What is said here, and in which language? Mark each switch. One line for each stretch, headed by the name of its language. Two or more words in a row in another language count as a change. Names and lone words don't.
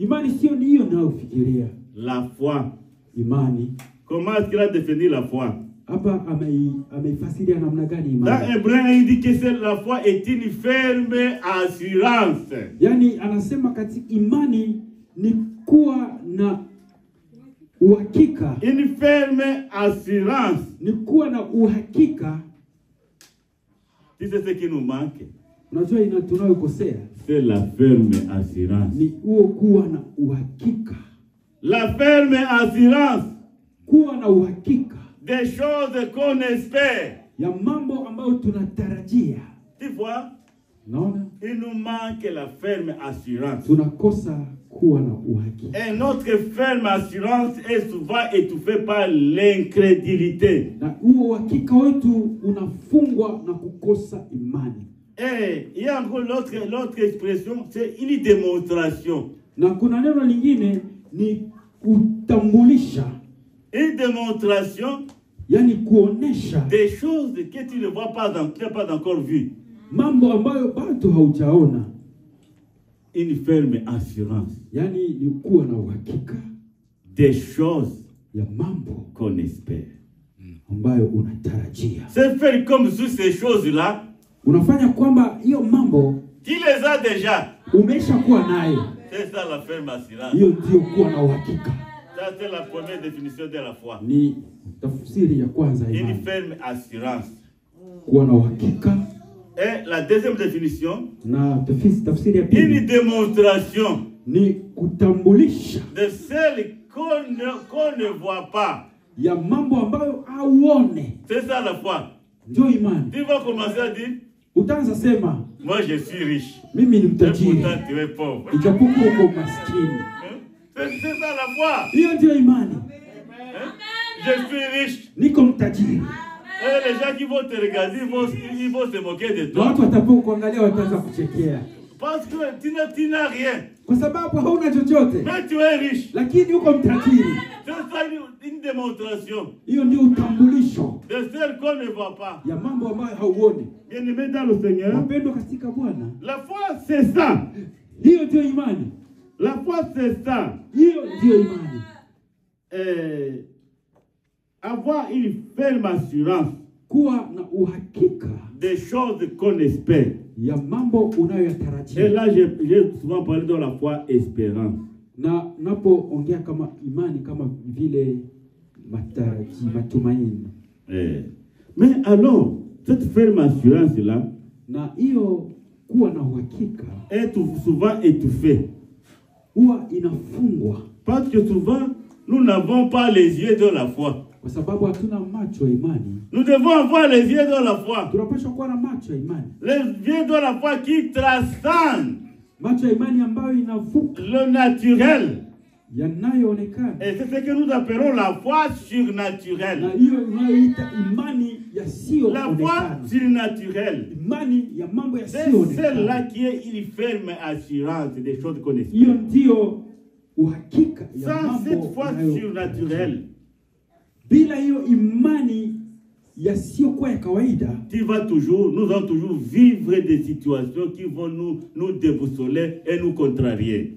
French: La foi. Comment est-ce qu'il a défini la foi? Dans Hébreux, il dit que la foi est une ferme assurance.
Swahili: ni kuwa na uhakika.
French: Une ferme assurance.
Swahili: Ni kuwa na uhakika.
French: Si c'est ce qui nous manque.
Swahili: Unajua tunayokosea.
French: C'est la ferme assurance.
Swahili: Ni huo kuwa na uhakika.
French: La ferme assurance.
Swahili: Kuwa na uhakika.
French: Des choses qu'on espère.
Swahili: Ya mambo ambayo tunatarajia.
French: Tu vois?
Swahili: Naona?
French: Il nous manque la ferme assurance.
Swahili: Tunakosa kuwa na uhakika.
French: Et notre ferme assurance est souvent étouffée par l'incrédulité.
Swahili: Na huo uhakika wetu unafungwa na kukosa imani.
French: Et il y a encore l'autre expression, c'est une démonstration.
Swahili: Na kuna neno lingine ni kutambulisha.
French: Une démonstration,
Swahili: yani kuonesha
French: des choses que tu ne vois pas, tu n'as pas encore vues.
Swahili: Mambo ambayo bado haujaona.
French: Une ferme assurance.
Swahili: Yani ni kuwa na uhakika.
French: Des choses
Swahili: ya mambo
French: qu'on espère.
Swahili: Ambayo unatarajia.
French: C'est faire comme sur ces choses-là.
Swahili: Unafanya kwamba hiyo mambo
French: tu les as déjà.
Swahili: Umesha kuwa nayo.
French: C'est ça la ferme assurance.
Swahili: Hiyo ndio kuwa na uhakika.
French: Ça c'est la première définition de la foi.
Swahili: Ni tafsiri ya kwanza imani.
French: Une ferme assurance.
Swahili: Kuwa na uhakika.
French: Et la deuxième définition,
Swahili: na tafsiri ya pili,
French: une démonstration
Swahili: ni kutambulisha
French: de celle qu'on ne voit pas.
Swahili: Ya mambo ambayo hauone.
French: C'est ça la foi.
Swahili: Ndio imani.
French: Tu vas commencer à dire,
Swahili: utaanza sema,
French: moi je suis riche.
Swahili: Mimi ni mtajiri.
French: Et pourtant tu es pauvre.
Swahili: Ijapokuwa uko maskini.
French: C'est ça la foi.
Swahili: Hiyo ndio imani.
French: Je suis riche.
Swahili: Niko mtajiri.
French: Et les gens qui vont te regarder, ils vont se moquer de toi.
Swahili: Watu watapokuangalia wataanza kuchekea.
French: Parce que tu n'as rien.
Swahili: Kwa sababu hauna chochote.
French: Mais tu es riche.
Swahili: Lakini uko mtajiri.
French: C'est ça une démonstration.
Swahili: Hiyo ndio utambulisho.
French: De celle qu'on ne voit pas.
Swahili: Ya mambo ambayo hauoni.
French: Bien-aimé dans le Seigneur.
Swahili: Wapendwa katika Bwana.
French: La foi c'est ça.
Swahili: Hiyo ndio imani.
French: La foi c'est ça.
Swahili: Hiyo ndio imani.
French: Avoir une ferme assurance.
Swahili: Kuwa na uhakika.
French: Des choses qu'on espère.
Swahili: Ya mambo unayotarajia.
French: Et là j'ai souvent parlé de la foi espérance.
Swahili: Na napoongea kama imani kama vile matumaini.
French: Mais alors cette ferme assurance là,
Swahili: na hiyo kuwa na uhakika,
French: est souvent étouffée.
Swahili: Huwa inafungwa.
French: Parce que souvent nous n'avons pas les yeux de la foi.
Swahili: Kwa sababu hatuna macho ya imani.
French: Nous devons avoir les yeux de la foi.
Swahili: Tunapaswa kuwa na macho ya imani.
French: Les yeux de la foi qui transcendent.
Swahili: Macho ya imani ambayo inavuka
French: le naturel.
Swahili: Yanayoonekana.
French: Et c'est ce que nous appelons la foi surnaturelle.
Swahili: Na hiyo inayoita imani yasiyoonekana.
French: La foi surnaturelle.
Swahili: Imani ya mambo yasiyoonekana.
French: C'est celle-là qui est une ferme assurance des choses qu'on espère.
Swahili: Hiyo ndio uhakika ya
French: sans
Swahili: mambo.
French: cette foi surnaturelle,
Swahili: bila hiyo imani yasiyokuwa ya kawaida,
French: nous allons toujours vivre des situations qui vont nous déboussoler et nous contrarier.